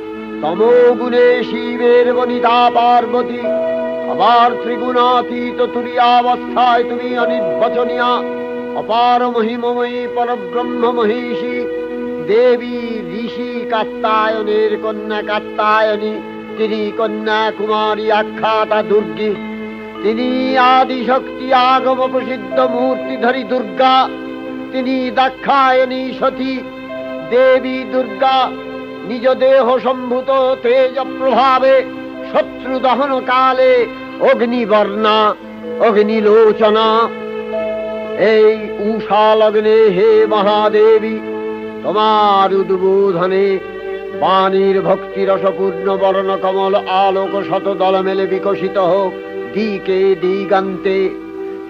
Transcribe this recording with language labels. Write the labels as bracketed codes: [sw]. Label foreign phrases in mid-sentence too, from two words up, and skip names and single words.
[bn] তমোগুণে শিবের বনিতা পার্বতী আবার ত্রিগুণাতীত তুরীয়াবস্থায় তুমি অনির্বচনীয়া অপার মহিমময়ী পরব্রহ্ম মহিষী দেবী ঋষি কাত্যায়নের কন্যা কাত্যায়নী তিনি কন্যা কুমারী আখ্যাতা দুর্গী তিনি আদিশক্তি আগম প্রসিদ্ধ মূর্তিধারী দুর্গা তিনি দাক্ষায়ণী সতী দেবী দুর্গা নিজ দেহ সম্ভূত তেজ প্রভাবে শত্রু দহন কালে অগ্নিবর্ণা অগ্নিলোচনা এই উষা লগ্নে হে মহাদেবী তোমার উদ্বোধনে বাণীর ভক্তি রসপূর্ণ বর্ণ কমল আলোক শত দল মেলে বিকশিত হোক দিকে দিগান্তে।